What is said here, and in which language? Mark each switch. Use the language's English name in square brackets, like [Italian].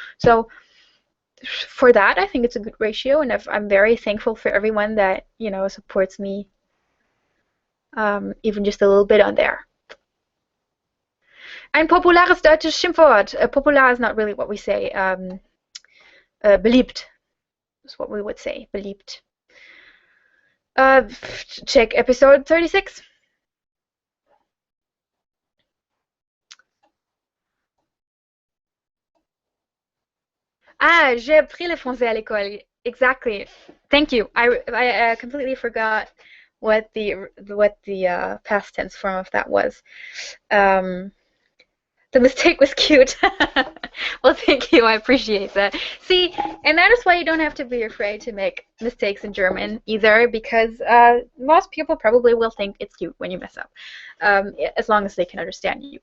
[English] So for that, I think it's a good ratio, and I'm very thankful for everyone that supports me, even just a little bit on there. [German] Ein populares deutsches Schimpfwort. [English] Popular is not really what we say. Beliebt is what we would say. [German] Beliebt. [English] Check episode 36. [French] Ah, j'ai appris le français à l'école. [English] Exactly. Thank you. I completely forgot what the past tense form of that was. The mistake was cute. Well, thank you. I appreciate that. See, and that is why you don't have to be afraid to make mistakes in German either, because most people probably will think it's cute when you mess up, as long as they can understand you.